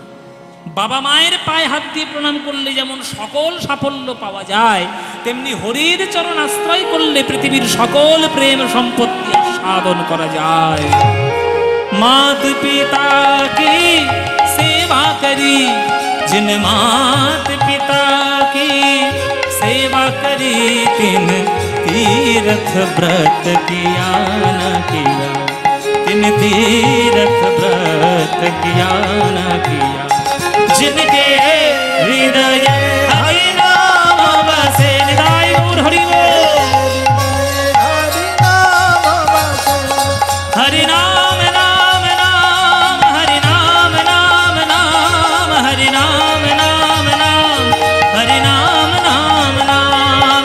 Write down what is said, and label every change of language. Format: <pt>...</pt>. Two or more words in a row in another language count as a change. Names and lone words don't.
<bn>বাবা মায়ের পায়ে হাত দিয়ে প্রণাম করলে যেমন সকল সাফল্য পাওয়া যায়, তেমনি হরির চরণ আশ্রয় করলে পৃথিবীর সকল প্রেম সম্পত্তি সাধন করা যায়।</bn> <hi>मात पिता की सेवा करी, जिन मात पिता की सेवा करी, तिन तीर्थ व्रत किया न किया, तिन तीर्थ व्रत किया न किया। जिनके हृदय हरि नाम बसे, निदाय गौर हरि हरि नाम नाम नाम, हरि नाम नाम नाम, हरि नाम नाम नाम, हरि नाम नाम नाम।</hi>